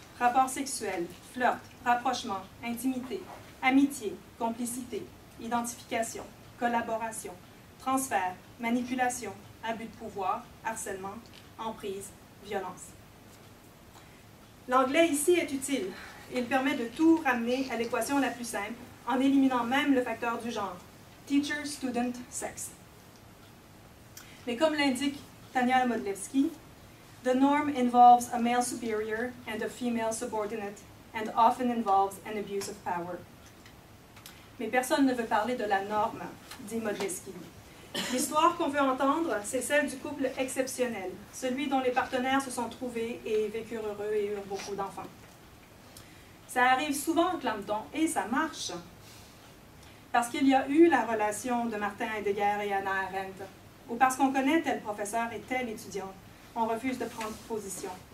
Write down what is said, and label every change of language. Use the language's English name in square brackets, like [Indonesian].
[French] Rapport sexuel, flirt, rapprochement, intimité, amitié, complicité, identification, collaboration, transfert, manipulation, abus de pouvoir, harcèlement, emprise, violence. L'anglais ici est utile. Il permet de tout ramener à l'équation la plus simple, en éliminant même le facteur du genre, [English] teacher, student, sex. [French] Mais comme l'indique [English] Tania Modlewski, the norm involves a male superior and a female subordinate, and often involves an abuse of power. [French] Mais personne ne veut parler de la norme, dit Modlewski. L'histoire qu'on veut entendre, c'est celle du couple exceptionnel, celui dont les partenaires se sont trouvés et vécurent heureux et eurent beaucoup d'enfants. Ça arrive souvent, clame-t-on, et ça marche. Parce qu'il y a eu la relation de Martin Heidegger et Hannah Arendt, ou parce qu'on connaît tel professeur et telle étudiante, on refuse de prendre position.